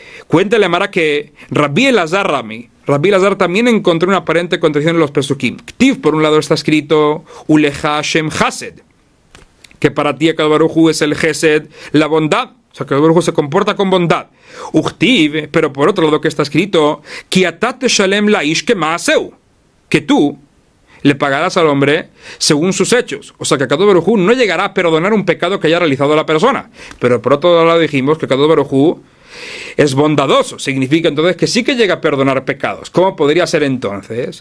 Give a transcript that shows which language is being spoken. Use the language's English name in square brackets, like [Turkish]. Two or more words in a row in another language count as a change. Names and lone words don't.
[Spanish] Cuenta la Gemara que Rabbi Elazar también encontró una aparente contradicción en los Pesukim. Ktiv, por un lado está escrito [Hebrew] ולך השם חסד, [Spanish] que para ti Akadosh Baruj Hu es el Gesed, la bondad. O sea, que Akadosh Baruj Hu se comporta con bondad. Uchtiv, pero por otro lado que está escrito [Hebrew] כי אתה תשלם לאיש כמעשהו, [Spanish] que tú le pagarás al hombre según sus hechos. O sea que Akadosh Baruj Hu no llegará a perdonar un pecado que haya realizado la persona. Pero por otro lado dijimos que Akadosh Baruj Hu es bondadoso. Significa entonces que sí que llega a perdonar pecados. ¿Cómo podría ser entonces?